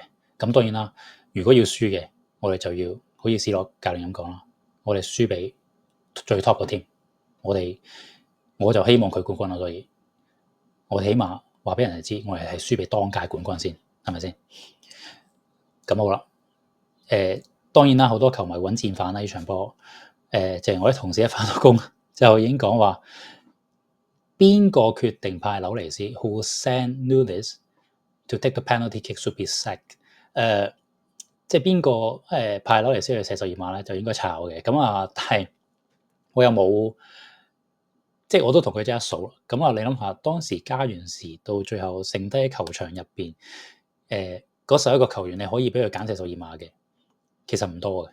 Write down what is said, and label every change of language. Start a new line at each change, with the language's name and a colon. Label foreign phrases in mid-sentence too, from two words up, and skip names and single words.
Cantonese: 咁當然啦，如果要輸嘅，我哋就要好似斯諾教練咁講啦，我哋輸俾最 top 嘅 team，我就希望佢冠軍啦。所以我哋起碼話俾人哋知，我哋係輸俾當屆冠軍先，係咪先？咁好啦。當然啦，好多球迷揾戰犯啦呢場波。就係我啲同事一返到工就已經講話，邊個決定派紐尼斯 ？
English: Who sent Nunes to take the penalty kick should be sacked。
Cantonese: 即係邊個派紐尼斯去射12碼咧，就應該炒嘅。咁啊，但係我又冇，即係我都同佢即係一數。咁啊，你諗下，當時加完時到最後剩低喺球場入邊，嗰11個球員你可以俾佢揀射12碼嘅，其實唔多嘅。